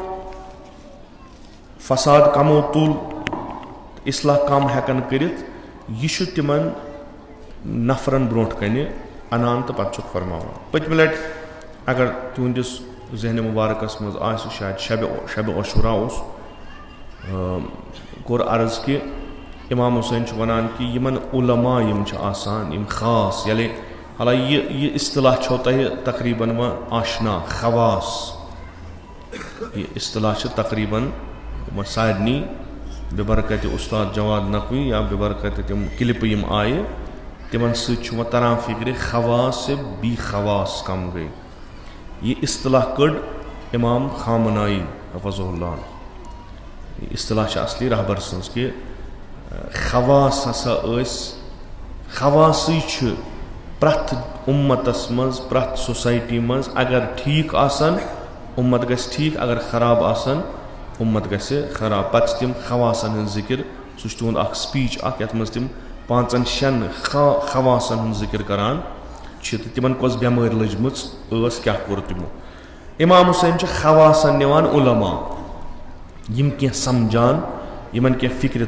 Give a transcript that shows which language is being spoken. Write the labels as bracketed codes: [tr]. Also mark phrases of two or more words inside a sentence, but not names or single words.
[ks] फसाद कमो तुल इस्लाह कम हेकन करित यह तिमन नफरन ब्रोट कने अनान तो पत फरमावान पतम लट अगर तुंदिस जहन मुबारकस मज आसि शायद शब अशुरा कोर अर्ज कि इमाम हुसैन वनान कि यमन उलमा यम आसान यम खास यले हाला ये इस्तिलाह छो तह तकरीबन व आशना खवास ये इस्तिलाह तकरीबन व सारनी बेबरकत उस्ताद जवाद नकवी या बेबरकत तम क्लिप यम आए तिमन सह तरान फिक्र खवास से बी खवास कम गई ये इस्तिलाह कड़ इमाम खामनाई हफ़ज़हुल्लाह इस्तिलाह असली रहबर सन्स कि खवास हसा खवासी प्रथ उम्मतस मज प्रथ सोसाइटी मज अगर ठीक आसन उम्मत गस ठीक अगर खराब आसन उम्मत गस खराब पत तिम खवासन हन जिक्र सह तुंद अख स्पीच अख यथ मज तिम 5-6 खवासन हन जिक्र करान तिमन कस बेमार लजमच क्या कोर तिमो इमाम हुसैन खवासन निवान उलमा यम क्या समझान यमन क्या फिक्र